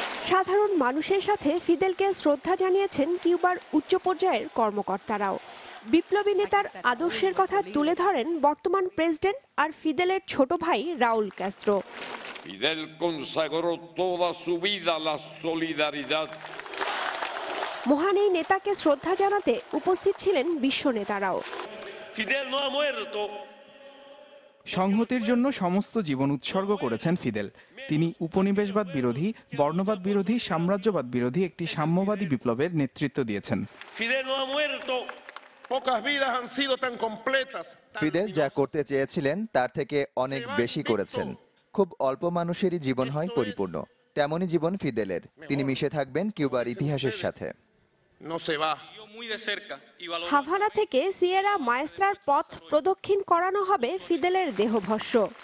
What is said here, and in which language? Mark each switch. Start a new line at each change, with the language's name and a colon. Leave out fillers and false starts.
Bangla: সাধারণ মানুষের সাথে ফিদেলকে শ্রদ্ধা জানিয়েছেন কিউবার উচ্চ পর্যায়ের কর্মকর্তারাও। বিপ্লবী নেতার আদর্শের কথা তুলে ধরেন বর্তমান প্রেসিডেন্ট আর ফিদেলের ছোট ভাই Raul Castro.
Spanish: Fidel consagró toda su vida la solidaridad.
Bangla: মহান এই নেতাকে শ্রদ্ধা জানাতে উপস্থিত ছিলেন বিশ্ব নেতারাও।
Spanish: Fidel no ha muerto.
Bangla: সংহতির জন্য সমস্ত জীবন উৎসর্গ করেছেন ফিদেল। তিনি উপনিবেশবাদ বিরোধী, বর্ণবাদ বিরোধী, সাম্রাজ্যবাদ বিরোধী একটি সাম্যবাদী বিপ্লবের নেতৃত্ব দিয়েছেন।
Spanish: Fidel no ha muerto. Pocas vidas han sido tan completas.
Bangla: Fidel যা করতে চেয়েছিলেন তার থেকে অনেক বেশি করেছেন। খুব অল্প মানুষেরই জীবন হয় পরিপূর্ণ, তেমনই জীবন ফিদেলের। তিনি মিশে থাকবেন কিউবার ইতিহাসের সাথে। হাভানা থেকে সিয়েরা মায়েস্ত্রার পথ প্রদক্ষিণ করানো হবে ফিদেলের দেহভস্য।